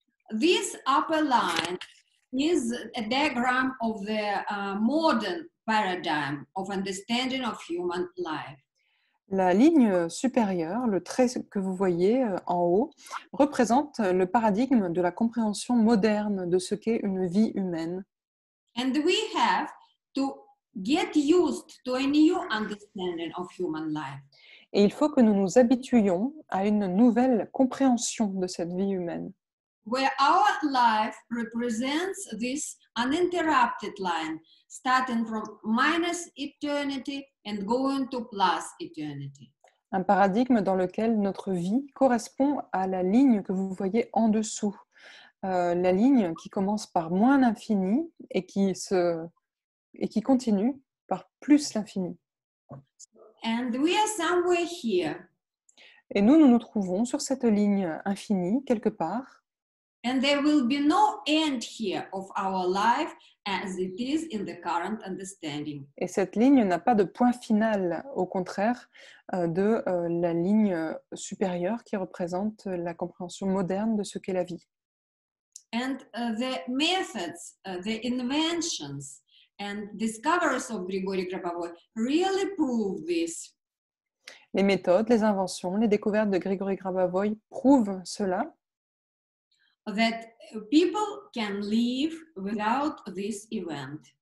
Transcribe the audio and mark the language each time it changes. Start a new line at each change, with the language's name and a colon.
English: This upper line is a diagram of the modern paradigm of understanding of human life.
French: La ligne supérieure, le trait que vous voyez en haut, représente le paradigme de la compréhension moderne de ce qu'est une vie humaine.
English: And we have to get used to a new understanding of human life.
French: Et il faut que nous nous habituions à une nouvelle compréhension de cette vie humaine,
English: Where our life represents this uninterrupted line, starting from minus eternity and going to plus eternity.
French: un paradigme dans lequel notre vie correspond à la ligne que vous voyez en dessous, la ligne qui commence par moins l'infini et qui continue par plus l'infini.
English: And we are somewhere here.
French: Et nous nous trouvons sur cette ligne infinie quelque part.
English: And there will be no end here of our life as it is in the current understanding.
French: Et cette ligne n'a pas de point final, au contraire de la ligne supérieure qui représente la compréhension moderne de ce qu'est la vie.
English: And the methods, the inventions and discoveries of Grigory Grabovoy really prove this.
French: Les méthodes, les inventions, les découvertes de Grigory Grabovoy prouvent cela,
English: That people can live without this event.